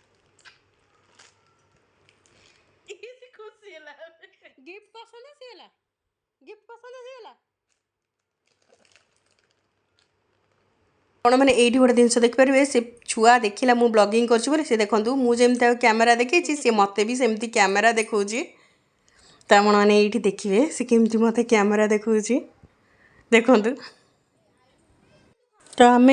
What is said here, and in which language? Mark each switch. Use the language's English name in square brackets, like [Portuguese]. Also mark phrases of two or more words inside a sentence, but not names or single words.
[Odia] ଗିଫ୍ଟ ପସନ୍ଦ ଆସିଗଲା। ଗିଫ୍ଟ ପସନ୍ଦ ଆସିଗଲା ଆପଣମାନେ ଏଇଠି ଗୋଟେ ଜିନିଷ ଦେଖିପାରିବେ ସେ ଛୁଆ ଦେଖିଲା ମୁଁ ବ୍ଲଗିଂ କରୁଛି ବୋଲି ସେ ଦେଖନ୍ତୁ ମୁଁ ଯେମିତି ଆଉ କ୍ୟାମେରା ଦେଖେଇଛି ସେ ମୋତେ ବି ସେମିତି କ୍ୟାମେରା ଦେଖାଉଛି ତ ଆପଣମାନେ ଏଇଠି ଦେଖିବେ ସେ କେମିତି ମୋତେ କ୍ୟାମେରା ଦେଖାଉଛି ଦେଖନ୍ତୁ ତ ଆମେ